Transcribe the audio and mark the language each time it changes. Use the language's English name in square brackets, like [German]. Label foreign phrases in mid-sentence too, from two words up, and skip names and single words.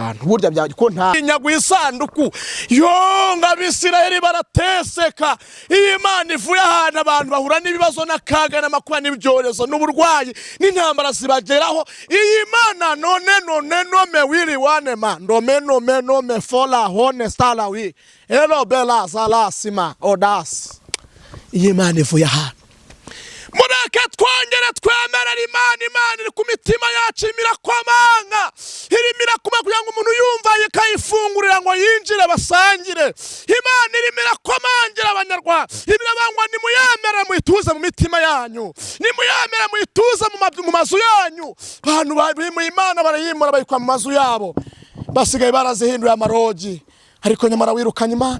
[Kinyarwanda] bantu burya byaje ko nta inyagwa isanduku yo ng'Abisirayeli barateseka Imana ivuye ahantu abantu bahura n'ibibazo n'akaga n'amakuba n'ibyorezo n'uburwayi n'intambara zibageraho iyi Imana nome wiri wane ma nome fola hone stala wi elo bela salasima odas iyi Imana ivuye ahantu mureke twongere twemerera Imana iri ku mitima yacu imirakomanga irimira kuma kugira ngo umuntu yumva yikayifungurira ngo yinjire basangire Imana irimira komangira abanyarwanda imirabangwa nimuyemere muyituze mu mitima yanyu nimuyemere muyituze mu mazu yanyu abantu bari mu Imana barayimura bayikwa mu mazu yabo basigaye barazihinduye amarogi ariko nyamara wirukanye